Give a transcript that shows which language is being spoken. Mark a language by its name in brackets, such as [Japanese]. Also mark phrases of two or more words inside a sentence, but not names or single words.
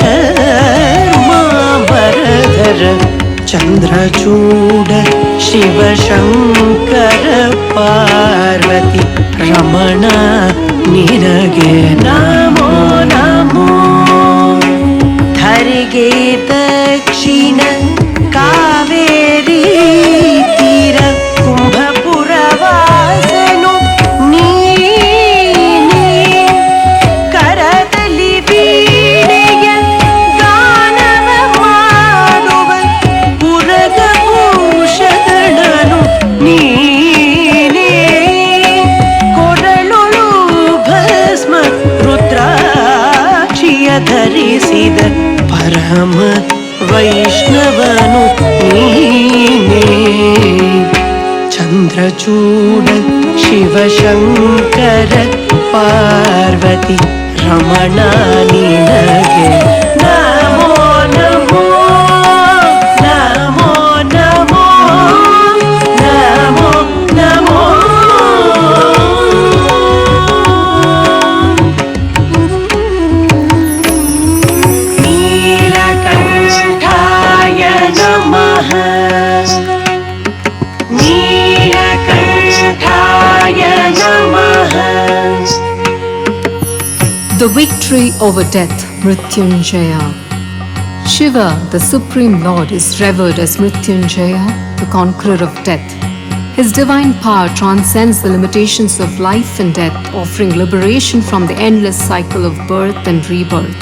[Kannada] ಚರ್ಮಾಂಬರಧರ ಚಂದ್ರಚೂಡ ಶಿವ ಶಂಕರ ಪಾರ್ವತಿ ರಮಣ ನಿನಗೆ ನಮೋ ನಮೋ ಧರಿಗೆ ದಕ್ಷಿಣ ಕಾವೇರಿ ತೀರ ಕುಂಭಪುರವಾಸನು ನೀನೇ ಕರದಲ್ಲಿ ವೀಣೆಯ ಗಾನವ ಮಾಡುವ ಪುರಗಭೂಷಣನು ನೀನೇ ಕೊರಳುಳು ಭಸ್ಮ ರುದ್ರಾಕ್ಷಿಯ ಧರಿಸಿದ ಪರಮ ವೈಷ್ಣವನು ನೀನೇ ಚಂದ್ರಚೂಡ ಶಿವಶಂಕರ ಪಾರ್ವತಿ ರಮಣ ನಿನಗೆ ನಮೋ ನಮೋ ನಮೋ ನಮೋ ನಮೋ ನಮೋ [Sanskrit] ನೀಲಕಂಠಾಯ ನಮಃ ನೀಲಕಂಠಾಯ ನಮಃ [English] The victory over death, Mrityunjaya. Shiva, the Supreme Lord, is revered as Mrityunjaya, the conqueror of death. His divine power transcends the limitations of life and death, offering liberation from the endless cycle of birth and rebirth.